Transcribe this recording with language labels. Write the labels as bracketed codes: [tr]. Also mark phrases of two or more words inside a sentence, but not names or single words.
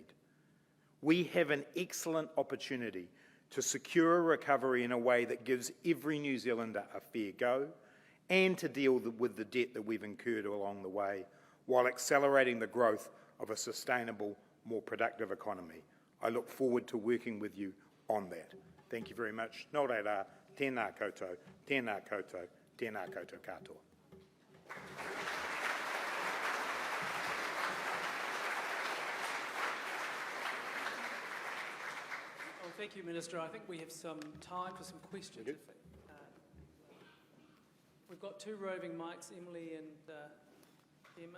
[en] We have an excellent opportunity to secure a recovery in a way that gives every New Zealander a fair go and to deal with the debt that we've incurred along the way while accelerating the growth of a sustainable, more productive economy. I look forward to working with you on that. Thank you very much. [mi] Nō reira, tēnā koutou, tēnā koutou, tēnā koutou katoa. [en] Well, thank you, Minister. I think we have some time for some questions. We've got two roving mics, Emily and Emma.